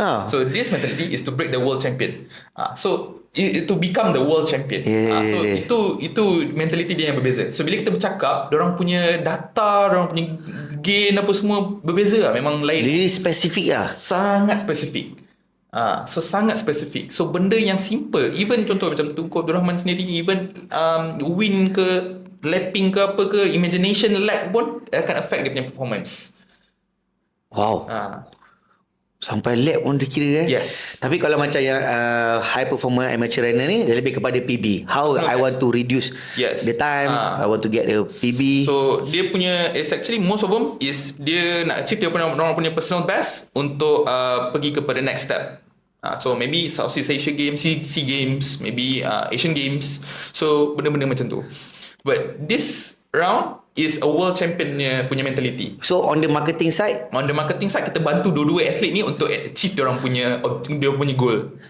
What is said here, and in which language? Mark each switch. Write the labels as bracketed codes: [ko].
[en] So this mentality is to break the world champion. So to become the world champion. [ms] So itu mentality dia yang berbeza. So bila kita bercakap, diorang punya data, diorang punya gain apa semua berbeza lah. Memang lain. Really spesifik lah. Sangat spesifik. So sangat spesifik. So benda yang simple, even contoh macam Tunku Abdul Rahman sendiri, even win ke lapping ke apa ke, imagination lag pun akan affect dia punya performance. Wow. Sampai lab pun dia kira [en] Yes. [ms] Tapi kalau macam yang high performer amateur runner ni, dia lebih kepada PB. [en] How I want to reduce the time, I want to get the PB. [ms] So dia punya [en] is actually most of them is [ms] dia nak achieve dia punya personal best untuk pergi kepada next step. [en] So maybe Southeast Asia Games, SEA Games, maybe Asian Games. [ms] So benda-benda macam tu. [en] But this round is a world champion [ms] punya mentality. [en] So on the marketing side, [ms] kita bantu dua-dua atlet ni untuk achieve dia punya goal.